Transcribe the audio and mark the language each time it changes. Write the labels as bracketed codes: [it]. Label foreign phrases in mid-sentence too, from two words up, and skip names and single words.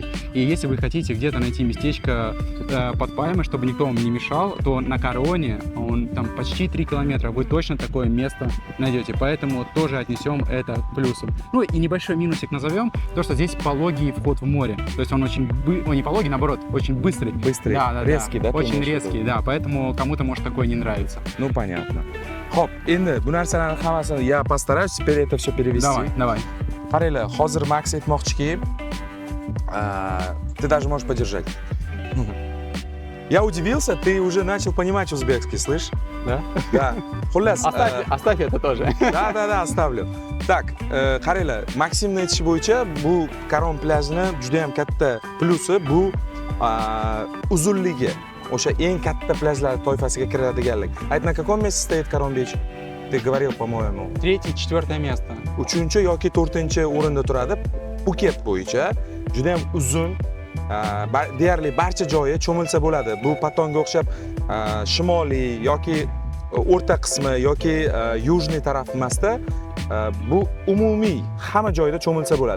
[ru] И если вы хотите где-то найти местечко под пальмой, чтобы никто вам не мешал, то на Кароне, он там почти 3 километра, вы точно такое место найдете. Поэтому тоже отнесем это к плюсу. Ну и небольшой минусик назовем, то, что здесь пологий вход в море. То есть он очень, не пологий, наоборот, очень быстрый. Быстрый, да, резкий, да? Очень резкий, да, поэтому кому-то может такое не нравится. Ну, понятно. [uz] Xo'p, endi bu narsalarni hammasini [ru] я постараюсь теперь это все перевести. Давай. [uz] Qaranglar, hozir Max aytmoqchiki, [ru] ты даже можешь подержать. Я удивился, ты уже начал понимать узбекский, слышь? Да? Да. Xullas, Оставь это тоже. Да, оставлю. Так, [uz] qaranglar, Maksimning aytishi bo'yicha bu Karon plyajini juda ham katta plusi bu uzunligi. O'sha eng katta plyajlar toifasiga kiradiganlik. Ayt, [ru] на каком месте стоит Karon Beach? Ты говорил, по-моему. 3-й, 4-е место. [uz] 3 yoki 4 o'rinda turadi. Phuket bo'yicha juda ham uzun, deyarli barcha joyi cho'milsa bo'ladi. Bu Patonga o'xshab shimoliy yoki o'rta qismi yoki yujniy taraf emasda, bu umumiy hamma joyda cho'milsa bo'ladi.